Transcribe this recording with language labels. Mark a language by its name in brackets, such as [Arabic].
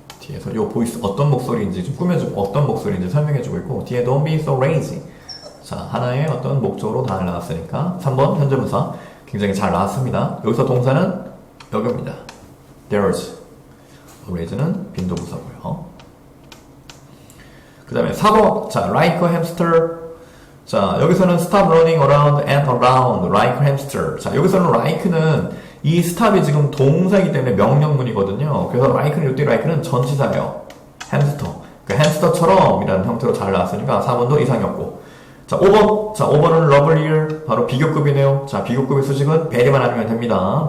[Korean] 뒤에서 요 보이스 어떤 목소리인지 좀 꾸며주고, 어떤 목소리인지 설명해주고 있고, 뒤에 [English] don't be so lazy. [Korean] 자, 하나의 어떤 목적으로 다 나왔으니까, 3번 현재분사 굉장히 잘 나왔습니다. 여기서 동사는 여기입니다. [English] there's. [Korean] lazy는 빈도부사고요. 그 다음에 4번. 자, [English] like a hamster. [Korean] 자, 여기서는 [English] stop running around and around like a hamster. [Korean] 자, 여기서는 like는 이 stop이 지금 동사이기 때문에 명령문이거든요. 그래서 like는 이때 like는 전치사예요. 햄스터. 그 햄스터처럼 이라는 형태로 잘 나왔으니까 4번도 이상이 없고. 자, 5번. 자, 5번은 lovelier. 바로 비교급이네요. 자, 비교급의 수식은 very만 아니면 됩니다.